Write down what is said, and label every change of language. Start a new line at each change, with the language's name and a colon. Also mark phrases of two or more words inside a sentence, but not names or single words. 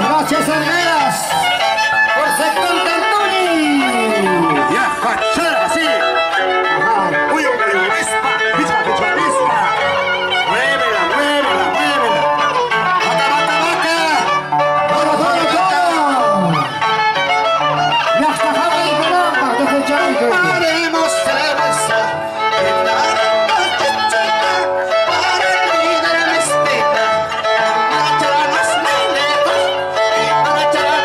Spanish: César Veras, por sector Cantoni. Ya, fachada, sí. Uy, vispa, vispa, vispa, vispa. Muévela, muévela, muévela. Vaca, vaca, vaca. ¡Todo, todo, todo! Y hasta Javi y Colomba, desde Charanco. Haremos cerveza en la chichita para olvidar la espera. Para echarnos muy lejos y para echar